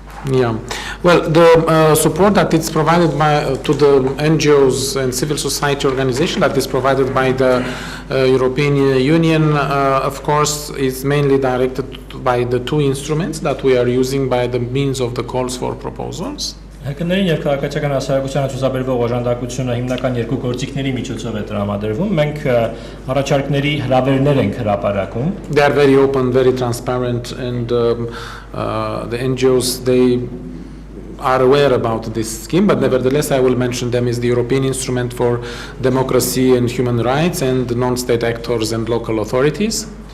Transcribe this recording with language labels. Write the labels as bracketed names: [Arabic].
[English] Yeah, well, the support that is provided to the NGOs and civil society organization that is provided by the European Union, of course, is mainly directed by the two instruments that we are using by the means of the calls for proposals. [Armenian] Հակներին եւ քաղաքացիական հասարակությանը ցուցաբերվող օժանդակությունը հիմնական երկու գործիքների միջոցով է տրամադրվում։ Մենք առաջարկների հրավերներ ենք հրապարակում։ [English] They are very open, very transparent, and the NGOs they are aware about this scheme. But nevertheless, I will mention them as the European Instrument for Democracy and Human Rights and non-state actors and local authorities.